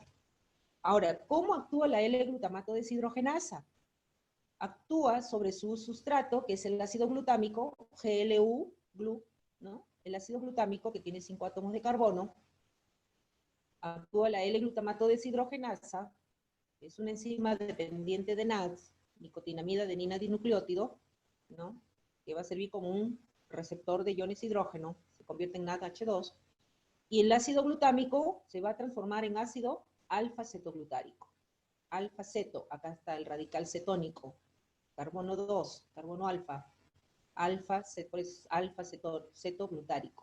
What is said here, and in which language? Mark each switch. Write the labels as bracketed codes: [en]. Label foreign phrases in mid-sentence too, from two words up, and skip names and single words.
[es] Ahora, ¿cómo actúa la L-glutamato deshidrogenasa? Actúa sobre su sustrato, que es el ácido glutámico, GLU, ¿no? El ácido glutámico, que tiene 5 átomos de carbono. Actúa la L-glutamato deshidrogenasa, que es una enzima dependiente de NADS, nicotinamida adenina dinucleótido, ¿no? Que va a servir como un receptor de iones hidrógeno, se convierte en NADH2, y el ácido glutámico se va a transformar en ácido alfa-cetoglutárico. Alfa-ceto, acá está el radical cetónico, carbono 2, carbono alfa, alfa-cetoglutárico.